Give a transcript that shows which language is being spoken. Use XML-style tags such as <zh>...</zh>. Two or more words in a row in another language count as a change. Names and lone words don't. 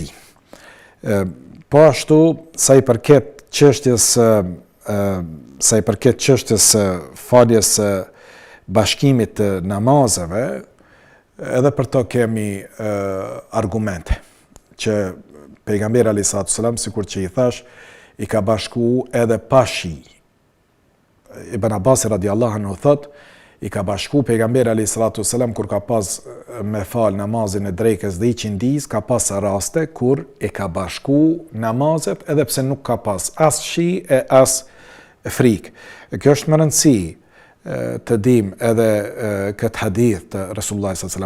<sq>Po ashtu, sa i përket çështjes faljes bashkimit të namazeve, edhe për to kemi argumente që pejgamberi</sq> <ar>عليه الصلاة السلام,</ar> <sq>sikur që i thash, i ka bashku edhe pa shi. Ibn Abbas</sq> <ar>رضي الله عنه</ar> <sq>thot, i ka bashku pejgamberi</sq> <ar>عليه الصلاة السلام</ar> <sq>kur ka pas me fal namazin e drekës dhe iqindis, ka pas raste kur i ka bashku namazet edhe pse nuk ka pas as shi e as frikë. Kjo është më rëndësi të dim edhe këtë hadith të Resulullah</sq> <ar>صلى الله عليه وسلم.</ar>